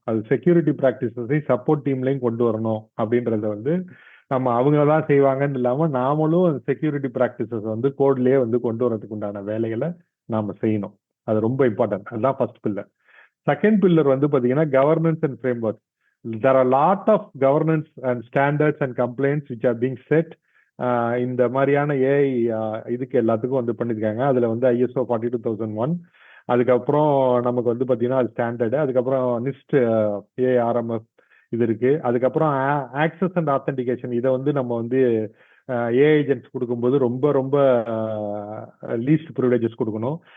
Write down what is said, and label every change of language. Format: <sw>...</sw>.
<ta>அது security ப்ராக்டிசஸையும் support டீம்லையும் கொண்டு வரணும் அப்படின்றத வந்து நம்ம அவங்க தான் செய்வாங்கன்னு இல்லாம நாமளும் செக்யூரிட்டி ப்ராக்டிசஸ் வந்து கோட்லயே வந்து கொண்டு வரதுக்கு உண்டான வேலைகளை நாம செய்யணும். அது ரொம்ப இம்பார்ட்டன்ட். அதுதான் ஃபர்ஸ்ட் பில்லர்.</ta> <en>second pillar</en> <ta>வந்து பாத்தீங்கன்னா</ta> <en>Governance and framework. There are a lot of governance and standards and complaints which are being set.</en> <ta>இந்த மாதிரியான ஏஐ இதுக்கு எல்லாத்துக்கும் வந்து பண்ணிருக்காங்க. அதுல வந்து ஐஎஸ்ஓ 42001, அதுக்கப்புறம் நமக்கு வந்து பாத்தீங்கன்னா அது ஸ்டாண்டர்டு, அதுக்கப்புறம் நிஸ்ட் ஏஆர்எம்எஃப் இது இருக்கு. அதுக்கப்புறம் ஆக்சஸ் அண்ட் ஆத்தென்டிகேஷன், இதை வந்து நம்ம வந்து ஏஐ ஏஜென்ட்ஸ் கொடுக்கும்போது ரொம்ப ரொம்ப லீஸ்ட் ப்ரிவிலேஜஸ் கொடுக்கணும்.</ta>